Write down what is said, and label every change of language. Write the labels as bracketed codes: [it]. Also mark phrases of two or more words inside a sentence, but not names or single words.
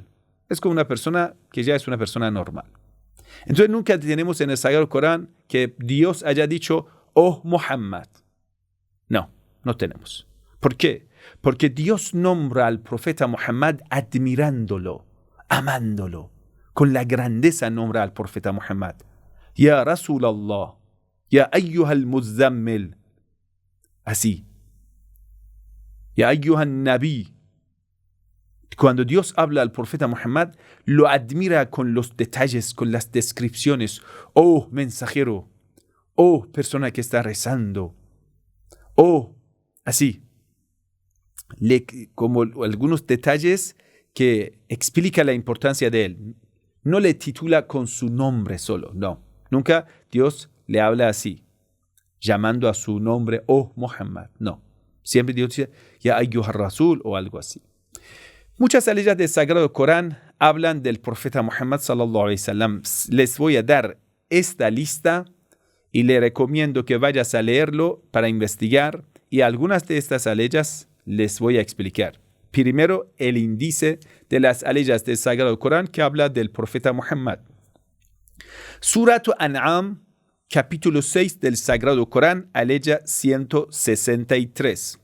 [es] Es como una persona que ya es una persona normal. Entonces nunca tenemos en el Sagrado Corán que Dios haya dicho, oh Muhammad. No, no tenemos. ¿Por qué? Porque Dios nombra al profeta Muhammad admirándolo, amándolo. Con la grandeza nombra al profeta Muhammad. [ar] يا رسول الله، يا أيها المزمل. Así. يا أيها النبي. [es] Cuando Dios habla al profeta Muhammad, lo admira con los detalles, con las descripciones. Oh, mensajero. Oh, persona que está rezando. Oh, así. Como algunos detalles que explica la importancia de él. No le titula con su nombre solo, no. Nunca Dios le habla así, llamando a su nombre, oh Muhammad, no. Siempre Dios dice, [ar] يا أيها الرسول [es] o algo así. Muchas aleyas del Sagrado Corán hablan del profeta Muhammad [ar] صلى الله عليه وسلم. [es] Les voy a dar esta lista y le recomiendo que vayas a leerlo para investigar, y algunas de estas aleyas les voy a explicar. Primero, el índice de las aleyas del Sagrado Corán que habla del profeta Muhammad. Surat An'am, capítulo 6 del Sagrado Corán, aleya 163.